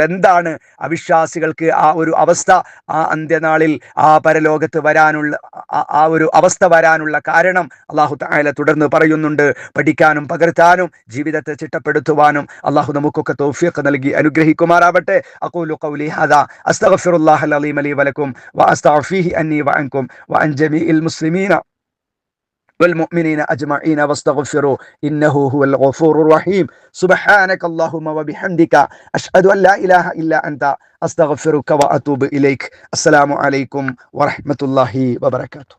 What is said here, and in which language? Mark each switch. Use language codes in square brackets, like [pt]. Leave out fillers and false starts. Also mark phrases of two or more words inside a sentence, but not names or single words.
[ml] എന്താണ് അവിശ്വാസികൾക്ക് ആ ഒരു അവസ്ഥ, ആ അന്ത്യനാളിൽ, ആ പരലോകത്ത് വരാനുള്ള ആ ഒരു അവസ്ഥ വരാനുള്ള കാരണം അല്ലാഹു തആല തുടർന്ന് പറയുന്നുണ്ട്. പഠിക്കാനും പകർത്താനും ജീവിതത്തെ ചിട്ടപ്പെടുത്തുവാനും അല്ലാഹു നമുക്കൊക്കെ തൗഫീഖ് നൽകി അനുഗ്രഹിക്കുമാറാവട്ടെ. [ar] أقول قولي هذا أستغفر الله العظيم لي ولكم وأستغفره عني وعنكم وعن جميع المسلمين والمؤمنين أجمعين واستغفروا إنه هو الغفور الرحيم. سبحانك اللهم وبحمدك أشهد أن لا إله إلا أنت أستغفرك وأتوب إليك. السلام عليكم ورحمة الله وبركاته.